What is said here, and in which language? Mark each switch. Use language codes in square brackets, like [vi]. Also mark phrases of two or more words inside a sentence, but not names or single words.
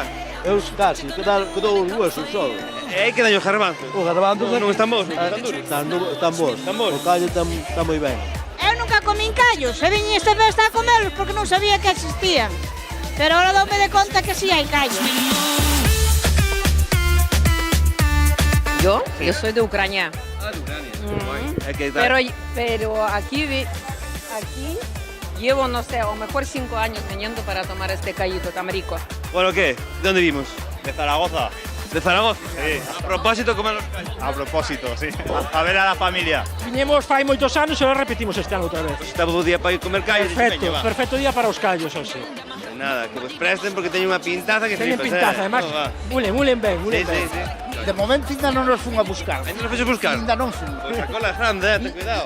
[gl] Eu casi, quedou os huesos só. E aí quedan os garbanzos. Os garbanzos non están bons, non están duros. Están bons. O callo está moi ben. Eu nunca comín callos, e viñi esta festa a comelos porque non sabía que existían. Pero ahora doume de conta que sí hai callos. [es] Yo soy de Ucrania. Ah, de Ucrania. Pero aquí llevo, no sé, o mejor 5 años viniendo para tomar este callito tan rico. Bueno, ¿qué? ¿De dónde vimos? De Zaragoza. ¿De Zaragoza? Sí. A propósito, comer los callos. A propósito, sí. A ver a la familia. [gl] Viñemos fai moitos anos e ahora repetimos este ano outra vez. Pues está bo día para ir comer callos. Perfecto día para os callos, hoxe. Nada, que vos presten porque teñen unha pintaza que teñen pintaza, además, mulen ben. Sí. De momento ainda non nos fun a buscar. Ainda non fixo buscar? Ainda non fun. Pois a cola é grande, ten cuidado.